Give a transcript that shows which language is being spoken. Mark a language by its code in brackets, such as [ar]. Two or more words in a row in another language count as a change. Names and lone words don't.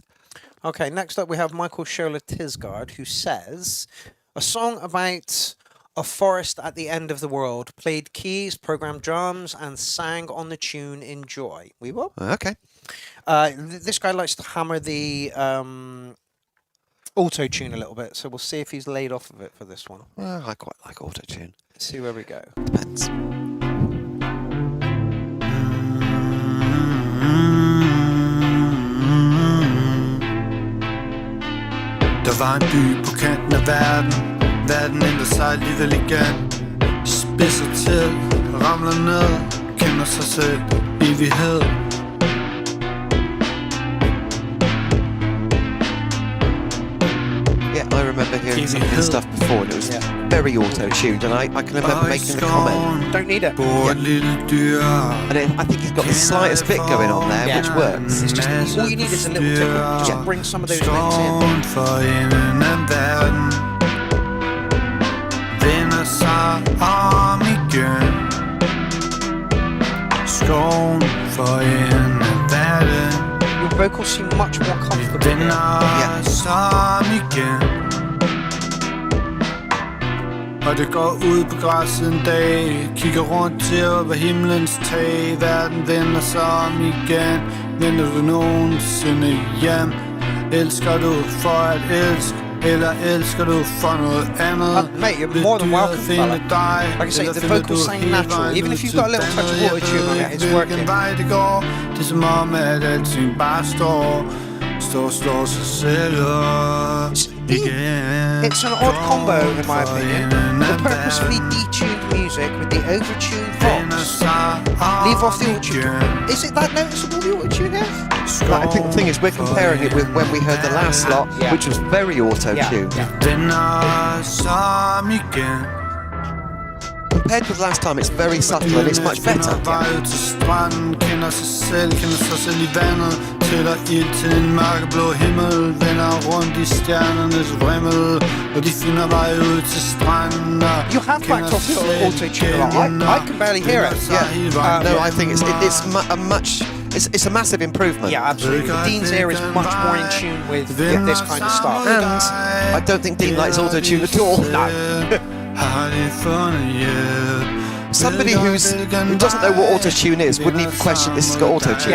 [en] Okay, next up we have Michael Scholler Tisgard, who says, a song about a forest at the end of the world, played keys, programmed drums, and sang on the tune Enjoy. We will. Okay. This guy likes to hammer the auto-tune a little bit, so we'll see if he's laid off of it for this one. Well, I quite like auto-tune. Let's see where we go. Depends. [da] Der var en by på kanten af verden. Verden ændrer sig alligevel igen. Spidser til, ramler ned, kender sig selv, evighed. [en] Yeah, I remember hearing some of this stuff before, and it was very auto-tuned, and I can remember making the comment. Don't need it. And I think he's got the slightest bit going on there, which works. It's just all you need is a little tickle. Just bring some of those notes in. [da] Vender sig om igen. Skoven for enden af verden. [en] Your vocals seem much more comfortable. [da] Vender sig igen. Og det går ud på græsset en dag. Kigger rundt til hvad himlens tag. Verden vender sig om igen. Vender du nogensinde hjem? Elsker du for at elske? Eller elsker du for noget andet? [en] Mate, you're more than welcome, fella. Like I say, the vocals sound natural. Even if you've got a little touch of auto-tune on it, it's working. [da] Det går, det er som om, at alting bare slår sig selv op igen. [en] It's an odd combo, in my opinion. The purposefully detuned music with the overtuned vox Leave off the auto-tune. Is it that noticeable, the auto-tune here? I think the thing is we're comparing it with when we heard the last lot, which was very auto-tuned. Compared with last time, it's very subtle and it's much better. [da] Tæller ild til en mørkeblå himmel, vender rundt i stjernernes vrimmel, og de finder vej ud til stranden. [en] You have backed off your auto-tune a lot. I can barely hear it. Yeah. No, I think it's a massive improvement. Yeah, absolutely. Dean's ear is much more in tune with this kind of stuff. And I don't think Dean likes auto-tune at all. No. Somebody who doesn't know what auto-tune is wouldn't even question this has got auto-tune.